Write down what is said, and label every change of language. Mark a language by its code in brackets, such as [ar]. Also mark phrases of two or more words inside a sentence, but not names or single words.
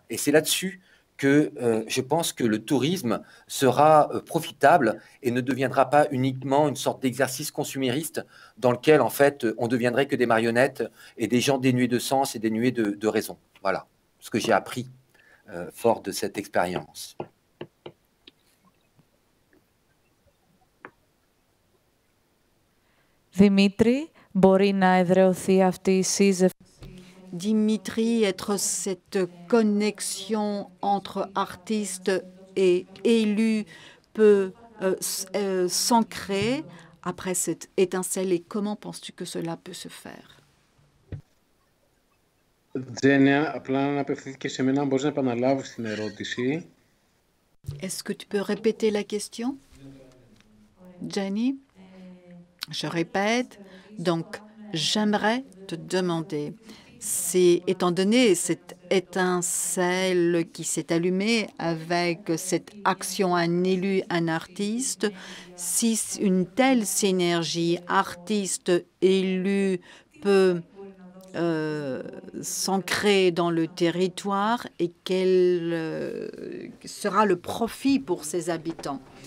[fr] Et c'est là-dessus que je pense que le tourisme sera profitable et ne deviendra pas uniquement une sorte d'exercice consumériste dans lequel, en fait, on deviendrait que des marionnettes et des gens dénués de sens et dénués de raison. Voilà ce que j'ai appris fort de cette expérience. [el] Δημήτρη, μπορεί να εδραιωθεί αυτή η σύζευξη? [fr] Dimitri, être cette connexion entre artistes et élus peut s'ancrer après cette étincelle, et comment penses-tu que cela peut se faire? [el] Τζένια, απλά να απευθύνθηκε σε μένα, μπορείς να επαναλάβεις την ερώτηση. [fr] Est-ce que tu peux répéter la question, Jenny? Je répète, donc j'aimerais te demander, étant donné cette étincelle qui s'est allumée avec cette action un élu, un artiste, si une telle synergie artiste-élu peut s'ancrer dans le territoire et quel sera le profit pour ses habitants.